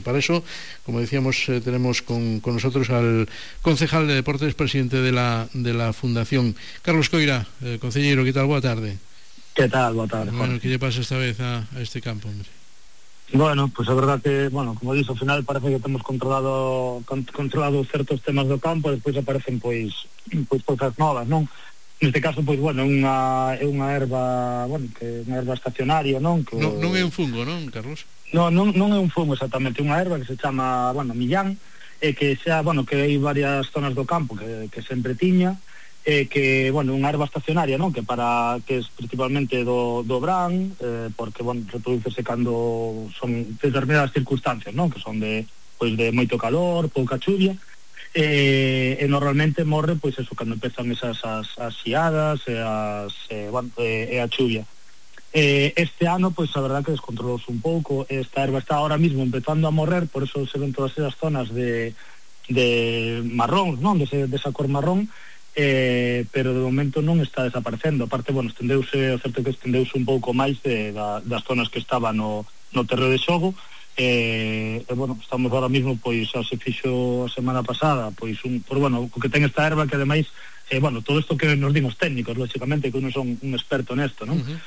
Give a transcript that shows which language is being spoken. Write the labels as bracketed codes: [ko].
[es] Para eso, como decíamos, tenemos con nosotros al concejal de deportes, presidente de la fundación, Carlos Coira. Concejero, ¿qué tal? Buena tarde. ¿Qué tal? Buena tarde. Bueno, ¿qué le pasa esta vez a este campo, hombre? Bueno, pues la verdad que, bueno, como dices, al final parece que hemos controlado ciertos temas del campo, y después aparecen pues cosas nuevas, ¿no? [gl] Neste caso, pois, bueno, é unha erva, bueno, que unha erva estacionaria, non? Que... Non é un fungo, non, Carlos? Non é un fungo exactamente, unha erva que se chama, bueno, millán, e que xa, bueno, que hai varias zonas do campo que sempre tiña, e que, bueno, unha erva estacionaria, non? Que é principalmente do bran, porque, bueno, reproducese cando son determinadas circunstancias, non? Que son de moito calor, pouca chuvia, e normalmente morre, pois, eso, cando empezan esas as xiadas e a chuvia. Este ano, pois, a verdad que descontrolouse un pouco. Esta erva está [es] ahora mismo [gl] empezando a morrer, por eso se ven todas esas zonas de marrón, non? Desa cor marrón, pero de momento non está desaparecendo. Aparte, bueno, estendeuse, o certo que estendeuse un pouco máis das zonas que estaba no terreo de xogo. Bueno, estamos ahora mismo, pois, xa se fixo a semana pasada, pois, o que ten esta erva, que ademais, bueno, todo isto que nos dimos técnicos, lógicamente, [es] que uno son un experto en esto, [gl] ¿no?